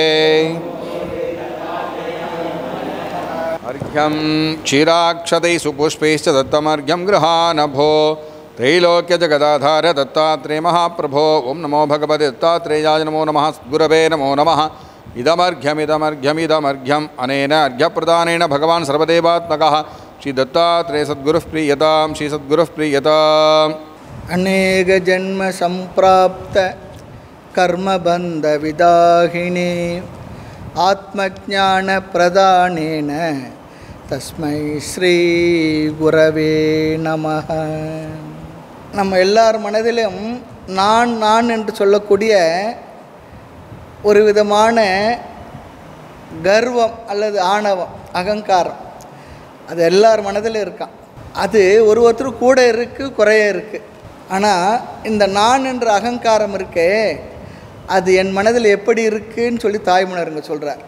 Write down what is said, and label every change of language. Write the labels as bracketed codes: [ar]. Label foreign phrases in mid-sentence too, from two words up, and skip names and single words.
[sa] अर्घ्यं क्षीराक्षतैः सुपुष्पैश्च दत्तमर्घ्यं गृहानभो त्रैलोक्यजगदाधार दत्तात्रेय महाप्रभो ओं नमो भगवते दत्तात्रेयाय नमो नमः सद्गुरवे नमो नमः इदमर्घ्यमिदमर्घ्यमिदमर्घ्यम् अनेन अर्घ्यप्रदानेन भगवान् सर्वदेवात्मकः श्री दत्तात्रेय सद्गुरुः प्रीयतां श्री सद्गुरुः प्रीयताम् अनेक जन्म संप्राप्त कर्मबंध विदाहिने आत्मज्ञान प्रदानेन तस्मै श्री गुरवे नमः [ta] நம்ம எல்லார் மனதிலும் நான் நான் என்று சொல்லக்கூடிய ஒரு விதமான கர்வம் அல்லது ஆணவம் அகங்காரம் அது எல்லார் மனதிலும் இருக்கான். அது ஒருத்தர் கூட இருக்குது, குறைய இருக்குது. ஆனால் இந்த நான் என்ற அகங்காரம் இருக்கே, அது என் மனதில் எப்படி இருக்குன்னு சொல்லி தாய்மலருங்க சொல்கிறார்.